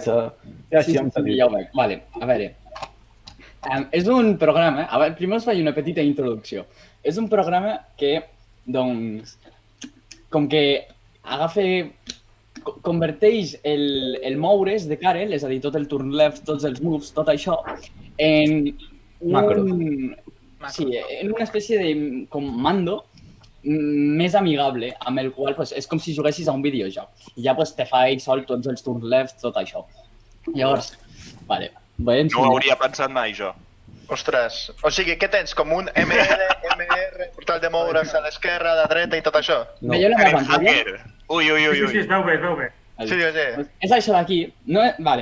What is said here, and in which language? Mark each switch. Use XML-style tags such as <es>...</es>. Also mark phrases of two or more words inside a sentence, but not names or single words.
<ca>sí, ja ho veig. Vale, a veure. És un programa... A veure, primer us faig una petita introducció. És un programa que, doncs, com que agafa... Converteix el moure's de Karel, és a dir, tot el</ca> <en>turn left,</en> <ca>tots els moves, tot això, en en una espècie de com mando més amigable, amb el qual és com si juguessis a un videojoc. I ja te fa ell sol tots els</ca> <en>turn left,</en> <ca>tot això. Llavors, vale,</ca> <es>voy a</es> <ca>ensenyar. No ho hauria pensat mai, jo. Ostres, o sigui, què tens? Com un MR, portal de moure's a l'esquerra, a la dreta i tot això? Veieu la meva pantalla? Ui. Sí, es veu bé. Sí. És això d'aquí. No, vale.</ca>